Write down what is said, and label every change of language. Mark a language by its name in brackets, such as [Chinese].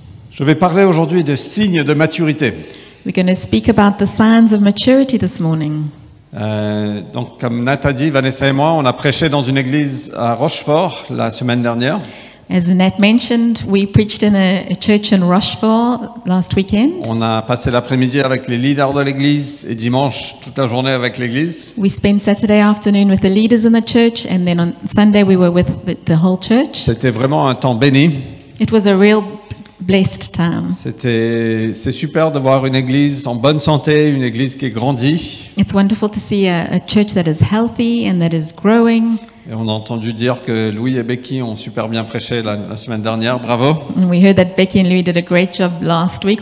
[French] Je vais parler aujourd'hui de signes de maturité. [English] We're going to speak about the signs of maturity this morning. [French] Donc, comme Nat a dit, Vanessa et moi, on a prêché dans une église à Rochefort la semaine dernière. [English] As Nat mentioned, we preached in a church in Rochefort last weekend. [French] On a passé l'après-midi avec les leaders de l'église et dimanche toute la journée avec l'église. [English] We spent Saturday afternoon with the leaders in the church, and then on Sunday we were with the whole church. [French] C'était vraiment un temps béni. [English] It was a real blessed time. [French] C'est super de voir une église en bonne santé, une église qui grandit. [English] It's wonderful to see a church that is healthy and that is growing. [French] Et on a entendu dire que Louis et Becky ont super bien prêché la semaine dernière. Bravo. [English] And we heard that Becky and Louis did a great job last week.